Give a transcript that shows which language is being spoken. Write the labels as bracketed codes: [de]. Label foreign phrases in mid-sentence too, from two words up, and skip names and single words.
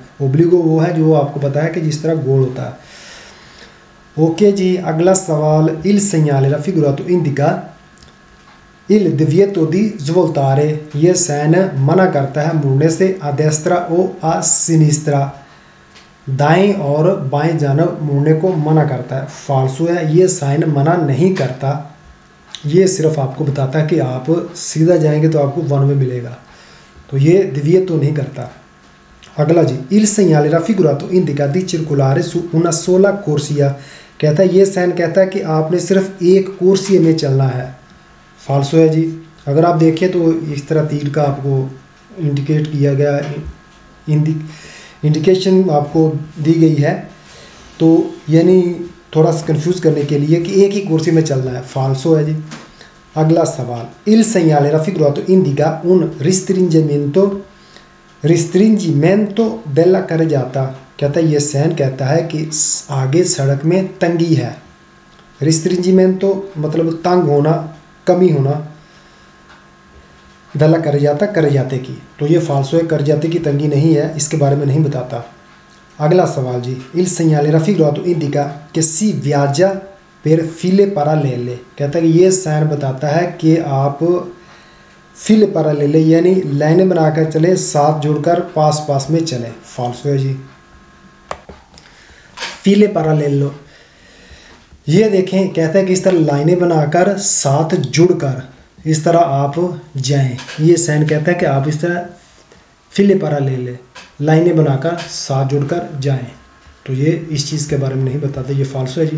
[hi] ओब्लिगो वो है जो आपको पता है कि जिस तरह गोल होता है। ओके जी अगला सवाल, [it] il segnale raffigurato indica il divieto di svoltare, [hi] ये साइन मना करता है मुड़ने से [it] a destra o a sinistra, [hi] दाएं और बाएं जानब मुड़ने को मना करता है। फाल्सो है, ये साइन मना नहीं करता, ये सिर्फ आपको बताता है कि आप सीधा जाएंगे तो आपको [en] one way [hi] मिलेगा, तो ये दिव्यतो नहीं करता। अगला जी, [it] il segnale raffigurato indica di circolare su una sola corsia, [hi] कहता है ये साइन कहता है कि आपने सिर्फ एक कोर्सिया में चलना है। फाल्सो है जी, अगर आप देखें तो इस तरह तीर का आपको इंडिकेट किया गया, इंडिकेशन आपको दी गई है, तो यानी थोड़ा सा कंफ्यूज करने के लिए कि एक ही कुर्सी में चलना है। फाल्सो है जी। अगला सवाल, [it] il segnale raffigurato indica un restringimento della carreggiata, [hi] कहता है ये साइन कहता है कि आगे सड़क में तंगी है। रिस्ट्रिंजिमेंटो मतलब तंग होना, कमी होना, [it] della carreggiata [hi] की, तो ये फाल्सो है, करजाते की तंगी नहीं है, इसके बारे में नहीं बताता। अगला सवाल जी, [it] il segnale raffigurato indica che si viaggia per file parallele, [hi] कहता है कि ये साइन बताता है कि आप [it] file parallele [hi] यानी लाइनें बनाकर चले, साथ जुड़कर पास पास में चले। फाल्सो है जी। [it] file parallelo, [hi] ये देखें कहता है कि इस तरह लाइनें बनाकर साथ जुड़कर इस तरह आप जाएं, ये साइन कहता है कि आप इस तरह [it] file parallele [hi] लाइनें बनाकर साथ जुड़कर जाएं, तो ये इस चीज़ के बारे में नहीं बताते, ये फाल्सो है जी।